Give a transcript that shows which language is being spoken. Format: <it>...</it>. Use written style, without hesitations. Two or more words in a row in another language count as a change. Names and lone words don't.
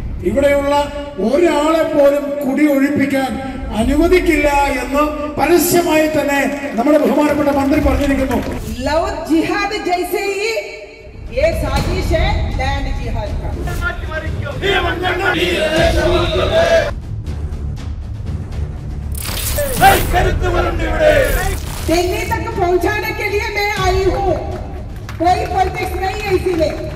<ml>ഇവിടെയുള്ള ഒരാളെ പോലും കുടി ഒഴിപ്പിക്കാൻ അനുവദിക്കില്ല എന്ന് പരസ്യമായി തന്നെ നമ്മുടെ ബഹുമാനപ്പെട്ട മന്ത്രി പറഞ്ഞിരിക്കുന്നു.</ml> <hi>लव जिहाद जैसे ही ये साजिश है लैंड जिहाद का। दिल्ली तक पहुंचाने के लिए मैं आई हूँ, कोई पॉलिटिक्स नहीं है इसीलिए।</hi>